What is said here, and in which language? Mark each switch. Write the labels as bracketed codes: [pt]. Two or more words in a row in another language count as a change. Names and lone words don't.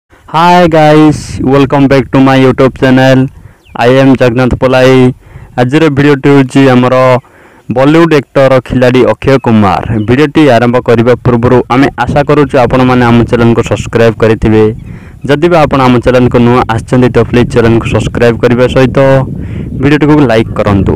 [en] Hi guys, welcome back to my YouTube channel. I am Jagannath Polai. [or] ଆଜିର ଭିଡିଓଟି ହେଉଛି ଆମର [en] Bollywood actor [or] ଖିଲାଡ଼ି ଅକ୍ଷୟ କୁମାର। ଭିଡିଓଟି ଆରମ୍ଭ କରିବା ପୂର୍ବ ଆମେ ଆଶା କରୁଛୁ ଆପଣ ମାନେ ଆମ ଚ୍ୟାନେଲ କୁ ସବସ୍କ୍ରାଇବ କରିଥିବେ। ଯଦି ବା ଆପଣ ଆମ ଚ୍ୟାନେଲ କୁ ନୂଆ ଆସିଛନ୍ତି ତ ପ୍ଲିଜ ଚ୍ୟାନେଲ କୁ ସବସ୍କ୍ରାଇବ କରିବା ସହିତ ଭିଡିଓଟି କୁ ଲାଇକ କରନ୍ତୁ।